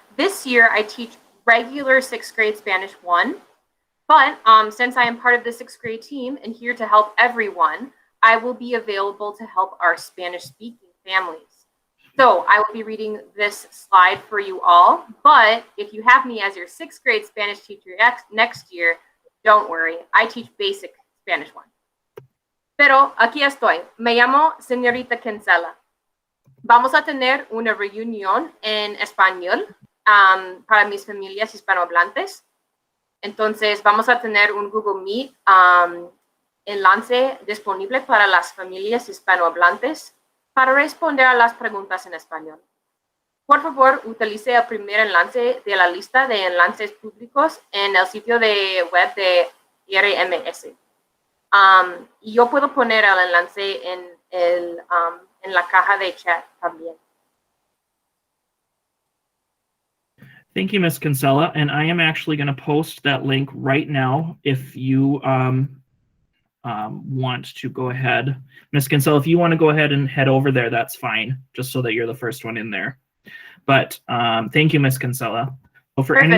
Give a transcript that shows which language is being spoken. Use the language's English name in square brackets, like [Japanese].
[English] This year, I teach regular 6th grade Spanish 1, but since I am part of the 6th grade team and here to help everyone, I will be available to help our Spanish-speaking families. So I will be reading this slide for you all, but if you have me as your 6th grade Spanish teacher next year, don't worry, I teach basic Spanish 1. [Spanish] Pero aquí estoy, me llamo señorita Kinsella. Vamos a tener una reunión en español para mis familias hispanohablantes. Entonces vamos a tener un Google Meet enlace disponible para las familias hispanohablantes para responder a las preguntas en español. Por favor, utilice el primer enlace de la lista de enlaces públicos en el sitio de web de RMS. Y yo puedo poner el enlace en la caja de chat también. [English] Thank you, Ms. Kinsella. And I am actually going to post that link right now if you want to go ahead. Ms. Kinsella, if you want to go ahead and head over there, that's fine, just so that you're the first one in there. But thank you, Ms. Kinsella. So for